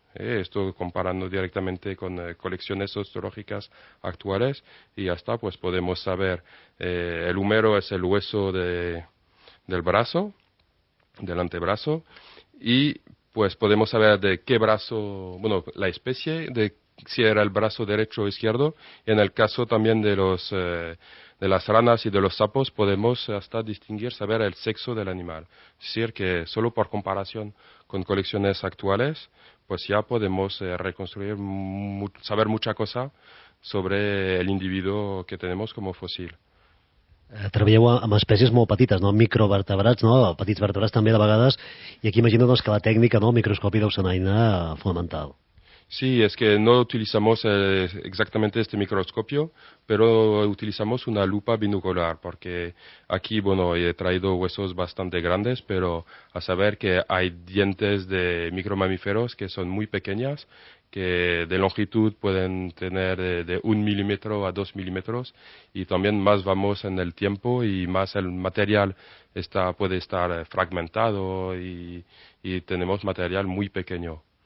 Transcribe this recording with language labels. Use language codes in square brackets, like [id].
[es] Esto comparando directamente con colecciones osteológicas actuales y ya está, pues podemos saber, el húmero es el hueso del brazo, del antebrazo, y pues podemos saber de qué brazo, bueno, la especie, de si era el brazo derecho o izquierdo, y en el caso también de las ranas y de los sapos podemos hasta distinguir, saber el sexo del animal. Es decir, que solo por comparación con colecciones actuales, pues ya podemos reconstruir, saber mucha cosa sobre el individuo que tenemos como fósil. [ca] Treballeu amb espècies molt petites, no? Microvertebrats, no? Petits vertebrats també de vegades, i aquí imagino doncs, que la tècnica, no? El microscopi deu ser una eina fonamental. [es] Sí, es que no utilizamos exactamente este microscopio, pero utilizamos una lupa binocular, porque aquí, bueno, he traído huesos bastante grandes, pero a saber que hay dientes de micromamíferos que son muy pequeñas, que de longitud pueden tener de 1 milímetro a 2 milímetros, y también más vamos en el tiempo y más el material puede estar fragmentado y tenemos material muy pequeño.